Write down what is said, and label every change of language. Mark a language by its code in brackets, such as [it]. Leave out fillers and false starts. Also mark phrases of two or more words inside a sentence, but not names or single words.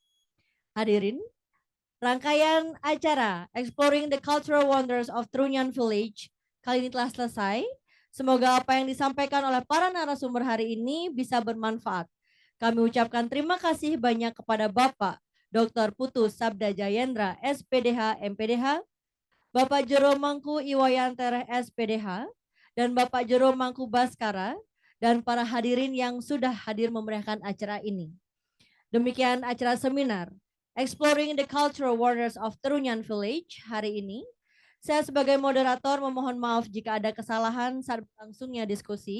[id] Hadirin, rangkaian acara Exploring the Cultural Wonders of Trunyan Village kali ini telah selesai. Semoga apa yang disampaikan oleh para narasumber hari ini bisa bermanfaat. Kami ucapkan terima kasih banyak kepada Bapak Dr. Putu Sabda Jayendra, SPDH, MPDH, Bapak Jero Mangku Iwayanter, SPDH, dan Bapak Jero Mangku Baskara, dan para hadirin yang sudah hadir memeriahkan acara ini. Demikian acara seminar Exploring the Cultural Wonders of Trunyan Village hari ini. Saya sebagai moderator memohon maaf jika ada kesalahan saat berlangsungnya diskusi.